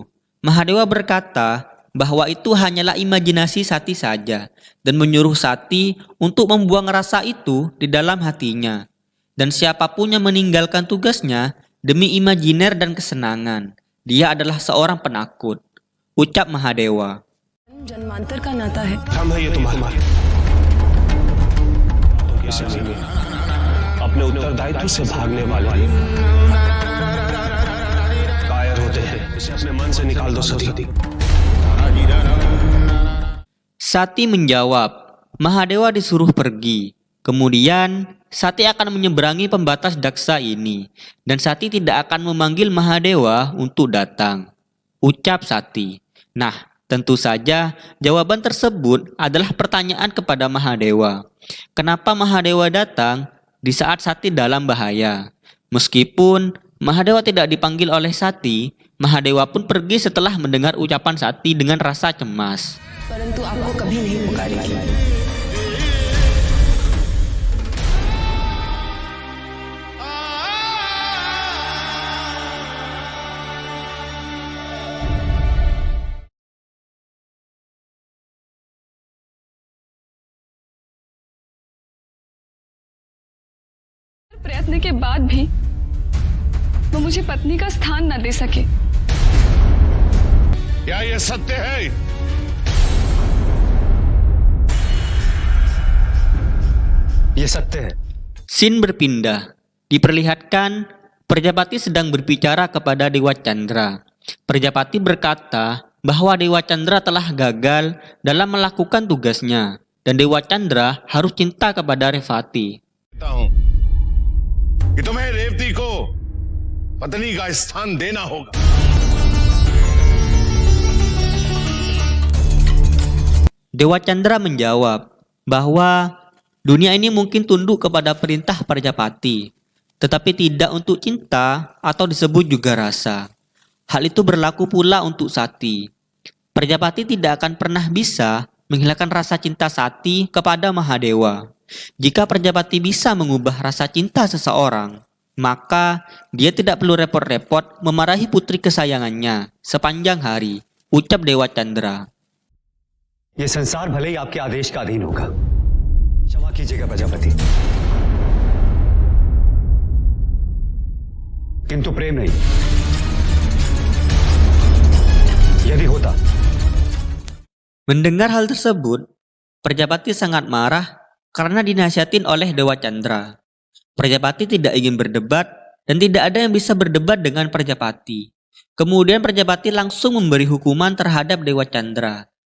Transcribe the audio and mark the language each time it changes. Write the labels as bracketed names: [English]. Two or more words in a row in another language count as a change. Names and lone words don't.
[Indonesian] Mahadewa berkata bahwa itu hanyalah imajinasi Sati saja dan menyuruh Sati untuk membuang rasa itu di dalam hatinya. Dan siapapun yang meninggalkan tugasnya demi imajiner dan kesenangan, dia adalah seorang penakut, ucap Mahadewa. [Hindi] जन्मांतर का नाता है। हम है ये तुम्हारे अपने उत्तरदायित्व से भागने वाले कायर होते हैं, इसे अपने मन से निकाल दो सती। [Indonesian] Sati menjawab, Mahadewa disuruh pergi. Kemudian Sati akan menyeberangi pembatas daksa ini, dan Sati tidak akan memanggil Mahadewa untuk datang, ucap Sati. Nah, tentu saja jawaban tersebut adalah pertanyaan kepada Mahadewa. Kenapa Mahadewa datang di saat Sati dalam bahaya? Meskipun Mahadewa tidak dipanggil oleh Sati, Mahadewa pun pergi setelah mendengar ucapan Sati dengan rasa cemas. [Hindi] परंतु आपको कभी नहीं पुकारेगी। प्रयत्न के बाद भी वो मुझे पत्नी का स्थान न दे सके। क्या ये सत्य है? ये सत्य है। [Indonesian] Scene berpindah. Diperlihatkan Prajapati sedang berbicara kepada Dewa Chandra. Prajapati berkata bahwa Dewa Chandra telah gagal dalam melakukan tugasnya dan Dewa Chandra harus cinta kepada Revati. [Hindi] कि तुम्हें रेवती को पत्नी का स्थान देना होगा। [Indonesian] Dewa Chandra menjawab bahwa dunia ini mungkin tunduk kepada perintah Prajapati, tetapi tidak untuk cinta atau disebut juga rasa. Hal itu berlaku pula untuk Sati. Prajapati tidak akan pernah bisa menghilangkan rasa cinta Sati kepada Mahadewa. Jika Prajapati bisa mengubah rasa cinta seseorang, maka dia tidak perlu repot-repot memarahi putri kesayangannya sepanjang hari, ucap Dewa Chandra. [Hindi] ये संसार भले ही आपके आदेश का अधीन होगा, क्षमा कीजिएगा प्रजापति, किंतु प्रेम नहीं। यदि होता। [Indonesian] Mendengar hal tersebut, Prajapati sangat marah karena dinasihatin oleh Dewa Chandra. Prajapati tidak ingin berdebat dan tidak ada yang bisa berdebat dengan Prajapati. Kemudian Prajapati langsung memberi hukuman terhadap Dewa Chandra.